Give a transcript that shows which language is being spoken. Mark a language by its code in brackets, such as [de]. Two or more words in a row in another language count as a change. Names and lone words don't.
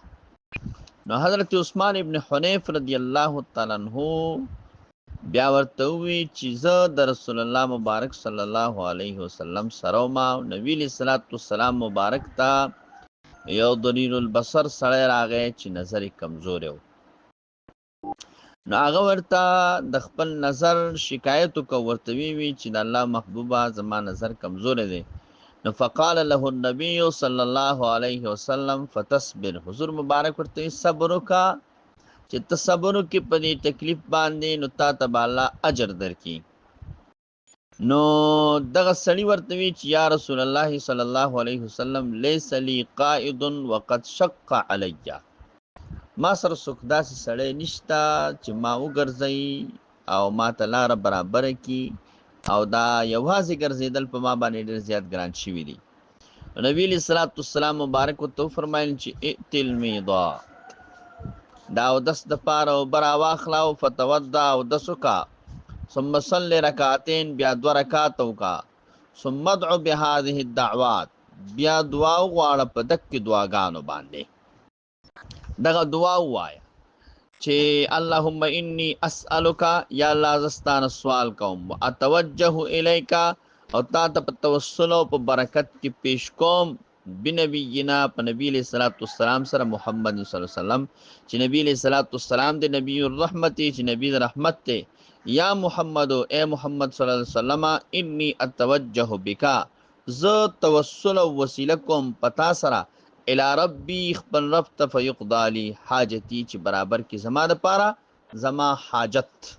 [ps] نو حضرت عثمان ابن حنیف [ar] رضی الله تعالی عنہ [ps] بیا ورته وی چې زه د رسول الله مبارک [ar] صلی الله علیه وسلم [ps] سره ما نبی [ar] علیہ الصلوۃ والسلام [ps] مبارک ته یو [ar] ضریر البصر [ps] سړی راغی چې نظر کمزور و. نو هغه ورته د خپل نظر شکایت وکړ، ورته وی چې د الله محبوبه زما نظر کمزور دی. نو [ar] فقال له النبي صلی الله علیه وسلم فتصبر، [ps] حضور مبارک ورته صبر وکړه چې ته صبر وکړې په دې تکلیف باندې نو تا ته به الله اجر درکړي. نو دغه سړي ورته وی چې [ar] یا رسول الله صلی الله علیه وسلم لیس لی قائد وقد شق علی، [ps] ما سره څوک داسې سړی نشته چې ما وګرځي او ما ته لاره برابره کړي، او دا یوازې ګرځېدل په ما باندې ډېر زیات ګران شوي دي. نبی [ar] علیہ الصلوۃ والسلام [ps] مبارک ورته وفرمایل چې [ar] ائت المیضا، [ps] دا اودس دپاره اوبه راواخله او فتوضا اودس وکړه، [ar] ثم صل رکعتین، [ps] بیا 2 رکعات وکړه، [ar] ثم ادعو بهذه الدعوات، [ps] بیا دعا وغواړه په دکې دعاګانو باندې. دغه دعا ووایه چې [ar] اللهم انی اسألک، [ps] یا الله زه ستانه سوال کوم، [ar] اتوجه الیک، [ps] او تا ته په توسل او په برکت کې پیش کوم، بنبینا، په نبی [ar] علیہ الصلوۃ والسلام [ps] سره محمد [ar] صلی الله علیه وسلم [ps] چې نبی [ar] علیہ الصلوۃ والسلام [ps] د [ar] نبی الرحمت [ps] چې نبی رحمت ته، [ar] یا محمد [ps] اے محمد [ar] صلی الله علیه وسلم انی اتوجه بک، [ps] زه توسل او وسیله کوم پتا سره [ar] الی ربی، [ps] خپل رب ته، [ar] فیقضى لی حاجتی، [ps] چې برابر کی زما د پاره زما حاجت.